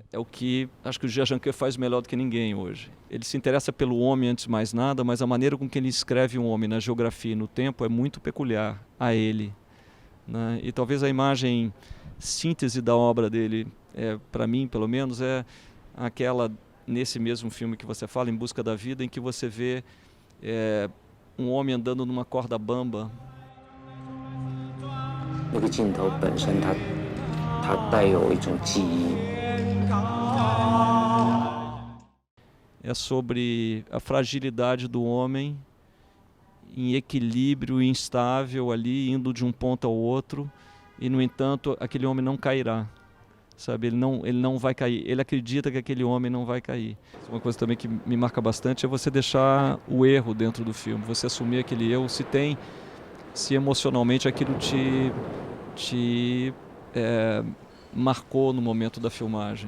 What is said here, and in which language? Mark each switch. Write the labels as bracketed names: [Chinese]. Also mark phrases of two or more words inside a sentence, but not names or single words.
[Portuguese] É o que acho que o Jia Zhangke faz melhor do que ninguém hoje. Ele se interessa pelo homem antes de mais nada, mas a maneira com que ele escreve um homem na geografia e no tempo é muito peculiar a ele, né? E talvez a imagem síntese da obra dele, para mim pelo menos, é aquela, nesse mesmo filme que você fala, Em Busca da Vida, em que você vê um homem andando numa corda bamba. [Chinese] 那个镜头本身它带有一种记忆。 [Portuguese] é sobre a fragilidade do homem em equilíbrio instável ali, indo de um ponto ao outro, e no entanto aquele homem não cairá, sabe? Ele não vai cair, ele acredita que aquele homem não vai cair. Uma coisa também que me marca bastante é você deixar o erro dentro do filme, você assumir aquele erro, se emocionalmente aquilo te marcou no momento da filmagem.